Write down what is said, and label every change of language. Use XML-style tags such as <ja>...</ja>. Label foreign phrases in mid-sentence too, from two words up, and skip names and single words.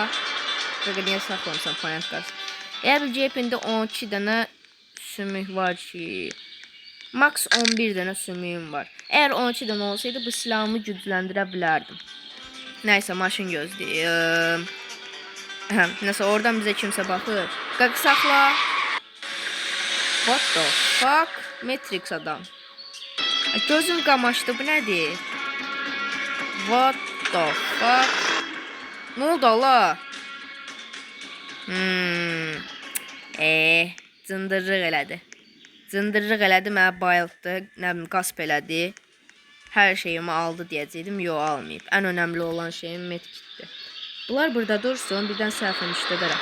<az>Qaqa, niyə saxlamısan, payantqaz? Əgər bir cebində 12 dənə sümük var ki, max 11 dənə sümüyüm var. Əgər 12 dənə olsaydı, bu silahımı gücləndirə bilərdim. Nəysə, maşın gözləyim. Nəsə, oradan bizə kimsə baxır. Qaqa, saxla.</az> <en>What the fuck?</en> <az>Matrix adam. Gözüm qamaşdı, bu nədir?</az> <en>What the fuck?</en> <az>Nə oldu Allah? Cındırlıq elədi. Cındırlıq elədi, mənə bayıltdı, nə bilim, qasp elədi. Hər şeyimi aldı deyəcəkdim, yox, almayıb. Ən önəmli olan şeyim medkitdir. Bunlar burada dursun, birdən səhvim işlədərəm.</az>